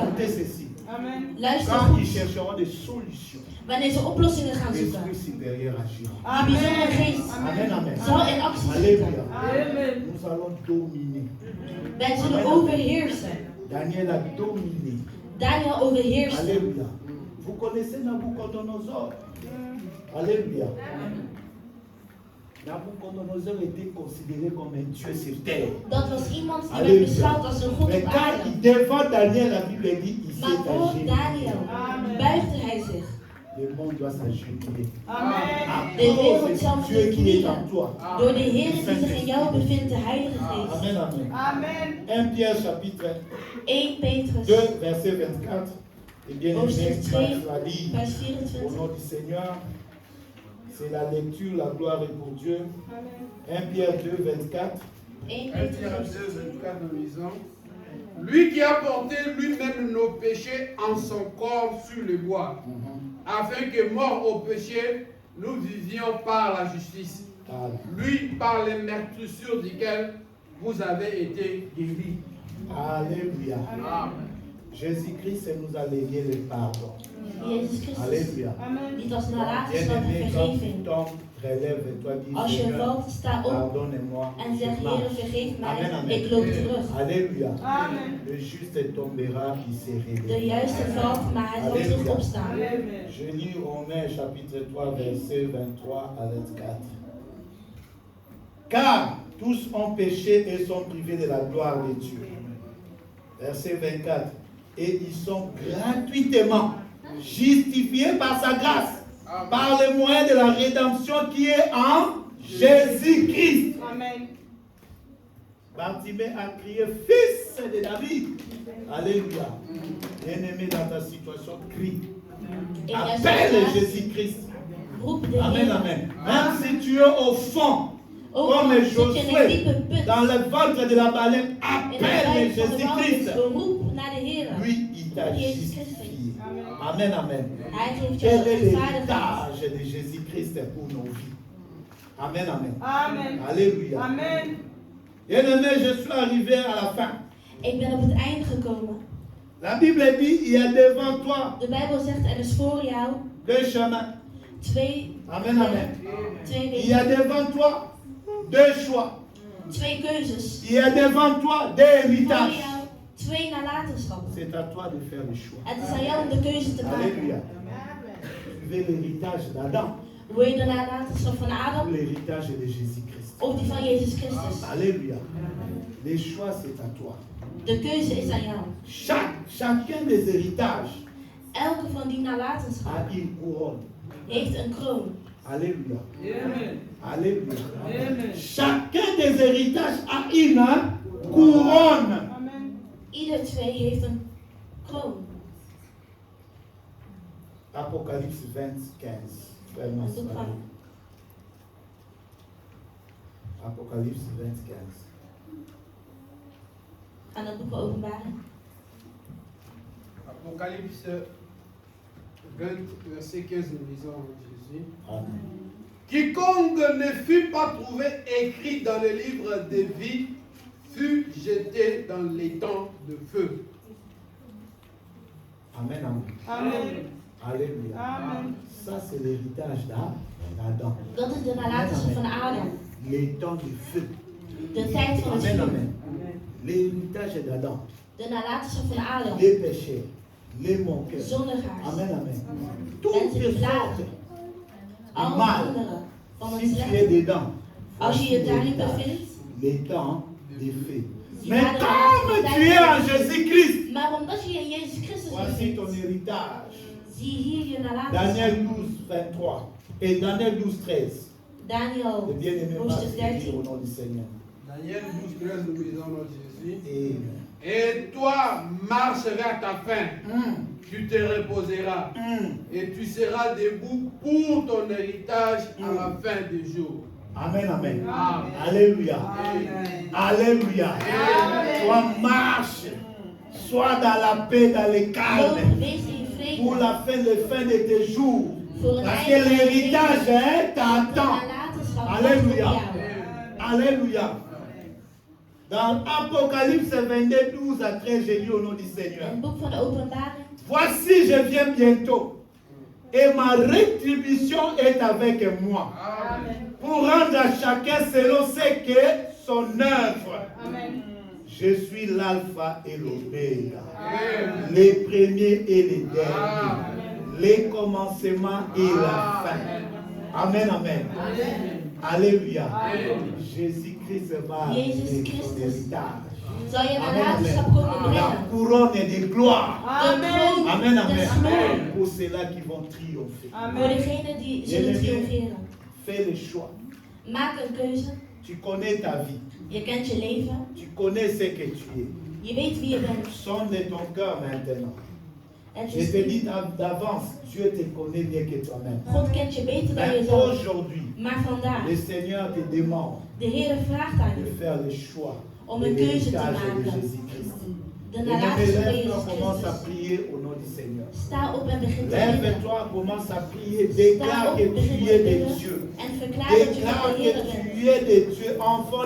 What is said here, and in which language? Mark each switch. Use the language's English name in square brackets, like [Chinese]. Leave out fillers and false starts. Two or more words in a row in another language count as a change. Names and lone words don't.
[French] écoutez ceci. Amen. [Dutch] Luister [French] Quand ils [Dutch] goed. [French] chercheront des solutions, [Dutch] Wanneer ze oplossingen gaan zoeken, [French] l'Esprit supérieur agira. [Dutch] die bijzondere geest [French] Amen, amen. [Dutch] zal in actie [French] Alléluia. [Dutch] schieten. [French] Amen. Nous allons dominer. [Dutch] Wij zullen overheersen. [French] Daniel a dominé. [Dutch] Daniel overheerste. [French] Alléluia. Vous connaissez Nabucodonosor? Alléluia. Nabucodonosor était considéré comme un dieu sur terre. [Dutch] Dat was iemand die werd [French] Alléluia. [Dutch] beschouwd als een god [French] Mais [Dutch] op [French] quand [Dutch] aarde. [French] il devant Daniel, la Bible dit, il [Dutch] Maar [French] s'est [Dutch] voor [French] agenouillé. [Dutch] Daniel buigde hij zich. [French] Le monde doit s'agenouiller. Amen. [Dutch] De wereld zal [French] Dieu [Dutch] zich [French] qui est [Dutch] knielen. [French] en toi. [Dutch] Door de Heer die zich in jou bevindt, de Heilige Geest. [French] Amen, amen. Amen. 1 Pierre chapitre [Dutch] 1 Petrus [French] 2, verset 24. Et bien aimé, [Dutch] Hoofdstuk [French] tu [Dutch] 2, [French] vas lire [Dutch] vers [French] au [Dutch] 24. [French] nom du Seigneur. C'est la lecture, la gloire est pour Dieu. 1 Pierre 2, 24. [Dutch] 1 [French] 1 Pierre [Dutch] Petrus [French] 2, 24, nous lisons. Lui qui a porté lui-même nos péchés en son corps sur le bois, afin que, morts au péché, nous vivions par la justice. Lui, par les meurtrissures duquel vous avez été guéris. Alléluia. Amen. Jésus-Christ nous a légué le pardon. [Dutch] Jezus Christus, [French] Alléluia. [Dutch] niet als nalatenschap en [French] Bien-aimé, quand tu [Dutch] vergeving. [French] tombes, relève-toi, [Dutch] Als [French] dis [Dutch] je [French] Seigneur, [Dutch] valt, sta op [French] pardonne-moi. [Dutch] en zeg, [French] je [Dutch] Heer, [French] marche. [Dutch] vergeef [French] Amen, [Dutch] mij, [French] amen. [Dutch] ik loop terug. [French] Alléluia. Amen. Le juste tombera, il se [Dutch] De [French] réveille. [Dutch] juiste valt, maar hij zal terug [French] Alléluia. [Dutch] opstaan. [French] Amen. Je lis Romains chapitre 3, verset 23 à 24. Car tous ont péché et sont privés de la gloire de Dieu. Verset 24. Et ils sont gratuitement justifiés par sa grâce, par le moyen de la rédemption qui est en Jésus-Christ. Amen. Bartimée a crié, fils de David. Alléluia. Bien-aimé, dans ta situation, crie. [Dutch] In jouw [French] Appelle [Dutch] situatie, [French] Jésus-Christ. [Dutch] roep de [French] Amen, [Dutch] Heer. [French] amen. Même si tu es au fond, [Dutch] Ook [French] comme [Dutch] al zit je in een [French] Josué, [Dutch] diepe put, [French] dans le ventre de la baleine, [Dutch] in de [French] appelle [Dutch] buik van de walvis, [French] Jésus-Christ. [Dutch] roep naar de Heer. [French] Lui, il t'a [Dutch] Jésus [French] justifié. [Dutch] Christus. [French] Amen, amen. [Dutch] Hij geeft [French] Quel [Dutch] jou [French] est [Dutch] rechtvaardigheid. [French] l'héritage de Jésus-Christ pour nos vies? Amen, amen. Amen. Alléluia. Amen. Bien-aimé, je suis arrivé à la fin. [Dutch] Ik ben op het einde gekomen. [French] La Bible dit, il y a devant toi [Dutch] De Bijbel zegt, er is voor jou [French] deux chemins. [Dutch] twee [French] Amen, amen. [Dutch] Twee [French] Il y a [Dutch] wegen. [French] devant toi deux choix. [Dutch] Twee keuzes. [French] Il y a devant toi deux [Dutch] Voor [French] héritages. [Dutch] jou twee nalatenschappen. [French] C'est à toi de faire le choix. [Dutch] Het is aan jou om de keuze te maken. [French] Alléluia. Tu veux l'héritage d'Adam [Dutch] Wil je de nalatenschap van [French] ou [Dutch] Adam [French] l'héritage de Jésus-Christ? [Dutch] of die van Jezus Christus? [French] Alléluia. Les choix, c'est à toi. [Dutch] De keuze is aan jou. [French] Chacun des héritages [Dutch] Elke van die nalatenschappen [French] a une couronne. [Dutch] heeft een kroon. [French] Alléluia. Amen. Alléluia. Amen. Chacun des héritages a une couronne. Amen. [Dutch] Ieder twee heeft een kroon. [French] Apocalypse 20, 15. Frère [Dutch] Het boek [French] Massoud. [Dutch] van [French] Apocalypse 20, 15. [Dutch] aan het boek van Openbaring. [French] Apocalypse 20, verset 15, nous lisons Jésus. Amen. Quiconque ne fut pas trouvé écrit dans le livre de vie fut jeté dans les temps de feu. Amen, amen. Amen. Alléluia. Amen. Ça, c'est l'héritage d'Adam. [Dutch] Dat is de nalatenschap van Adam. [French] Les temps du feu. [Dutch] De tijd van het [French] Amen, [Dutch] vuur. [French] amen. L'héritage d'Adam. [Dutch] De nalatenschap van Adam. [French] Les péchés. Les moqueurs. [Dutch] Zondigaars. [French] Amen, amen. Toutes [Dutch] Mensen [French] les [Dutch] die klagen. [French] sortes de [Dutch] Alle [French] mal. [Dutch] anderen van het [French] Si tu es [Dutch] slechte. [French] dedans, [Dutch] Als je je daarin [French] l'héritage, [Dutch] bevindt, [French] les temps des faits. [Dutch] die [French] Mais [Dutch] waren [French] comme [Dutch] er [French] tu es en Jésus-Christ, [Dutch] maar omdat je in Jezus Christus [French] voici ton [Dutch] bevindt, [French] héritage. [Dutch] zie hier je nalatenschap. [French] Daniel 12, 23. Et Daniel 12, 13. Le [Dutch] Daniel, [French] bien-aimé [Dutch] hoofdstuk [French] Marc, au [Dutch] 13. [French] nom du Seigneur. Daniel 12, 13, nous lisons notre Jésus. Amen. Et toi marcheras à ta faim. Tu te reposeras. Et tu seras debout pour ton héritage à la fin des jours. Amen, amen. Amen. Alléluia. Amen. Alléluia. Amen. Toi marche. Sois dans la paix, dans le [Dutch] Loop, [French] calme. [Dutch] wees in vrede. [French] Pour la fin de tes jours. [Dutch] Voor een [French] Parce que [Dutch] einde van je [French] l'héritage [Dutch] leven. [French] t'attend. [Dutch] De nalatenschap [French] Alléluia. [Dutch] wacht op jou. [French] Alléluia. Dans Apocalypse 22, 12 à 13, j'ai lu au nom du [Dutch] In [French] Seigneur. [Dutch] het boek van de openbaring. [French] Voici, je viens bientôt. Et ma rétribution est avec moi. Amen. Pour rendre à chacun selon ce qu'est son œuvre. Amen. Je suis l'alpha et l'oméga. Amen. Les premiers et les derniers. Amen. Les commencements et la fin. Amen, amen. Alléluia. Amen. Jésus-Christ va [Dutch] Jésus [French] amener son [Dutch] Christus. [French] héritage. [Dutch] Zal je [French] Amen, [Dutch] nalatenschap [French] amen. [Dutch] komen [French] La [Dutch] brengen. [French] couronne de gloire. [Dutch] De [French] Amen. [Dutch] kroon [French] Amen, [Dutch] des [French] amen. [Dutch] glorie. [French] Pour ceux-là qui vont triompher. [Dutch] Voor [French] Amen. [Dutch] degenen die zullen triomferen. [French] Fais le choix. [Dutch] Maak een keuze. [French] Tu connais ta vie. [Dutch] Je kent je leven. [French] Tu connais ce que tu es. [Dutch] Je weet wie je bent. [French] Sonde ton cœur maintenant. [Dutch] Het [French] Je [Dutch] is [French] te dis d'avance, Dieu te connaît mieux que toi-même. [Dutch] God kent je beter dan [French] Mais [Dutch] jezelf. [French] aujourd'hui, [Dutch] Maar vandaag, [French] le Seigneur te demande [Dutch] de Heer vraagt aan [French] de [Dutch] u [French] faire le choix [Dutch] om [French] de [Dutch] een keuze te [French] l'héritage de [Dutch] maken. [French] Jésus-Christ. [Dutch] De [French] Et [Dutch] nalatenschap van [French] lève-toi, [Dutch] Jezus [French] commence à [Dutch] Christus. [French] prier au nom du Seigneur. [Dutch] Sta op en begin te bidden. [French] Lève-toi, commence à prier, [Dutch] Sta [French] déclare [Dutch] op, [French] que [Dutch] begin [French] tu [Dutch] te [French] es de [Dutch] bidden [French] Dieu. [Dutch] en verklaar dat je [French] Déclare [Dutch] van de [French] que [Dutch] Heer bent. [French] tu es de Dieu, enfant de